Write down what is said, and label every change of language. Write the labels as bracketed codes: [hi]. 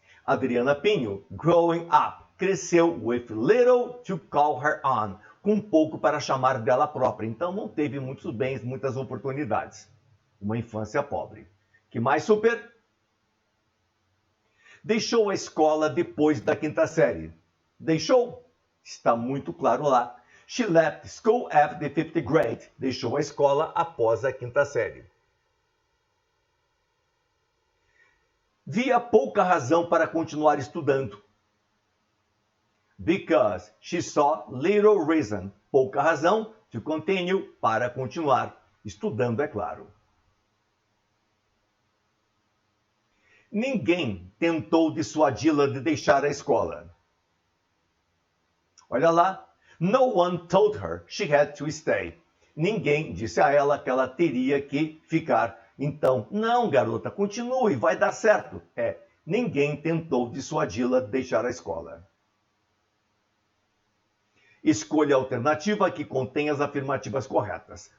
[pt] Adriana Pinho, [en] growing up, [pt] cresceu [en] with little to call her on, [pt] com pouco para chamar dela própria, então não teve muitos bens, muitas oportunidades. Uma infância pobre. Que mais, super? Deixou a escola depois da 5ª série. Deixou? Está muito claro lá. [en] She left school after the 5th grade. [pt] Deixou a escola após a 5ª série. Via pouca razão para continuar estudando. [en] Because she saw little reason. [pt] Pouca razão [en] to continue, [pt] para continuar. Estudando, é claro. Ninguém tentou dissuadi-la de deixar a escola. Olha lá. [en] No one told her she had to stay. [pt] Ninguém disse a ela que ela teria que ficar. Então, não, garota, continue, vai dar certo. Ninguém tentou dissuadi-la de deixar a escola. Escolha a alternativa que contém as afirmativas corretas.